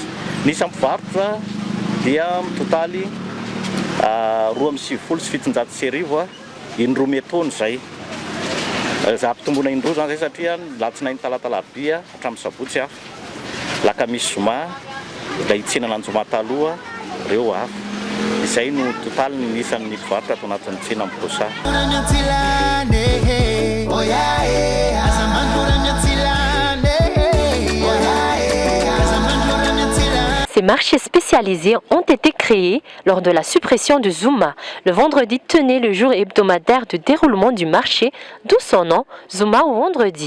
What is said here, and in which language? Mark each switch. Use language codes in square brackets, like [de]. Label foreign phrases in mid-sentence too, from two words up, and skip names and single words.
[mg] Ny isany mpivarotra dia totaly 2,790 indroa metony zay. Zampitombona indroa zany zay satria latsinainy talatalabia hatramin'ny sabotsy hafa. Lakamisy zoma, ilay tsena lanjoma taloha, ireo hafa. Izay no totaly ny isan'ny mpivarotra ato anatin'ny tsena Pochard. [en] Oh yeah, [fr] Ces marchés spécialisés ont été créés lors de la suppression de Zuma. Le vendredi tenait le jour hebdomadaire de déroulement du marché, d'où son nom, Zuma au vendredi.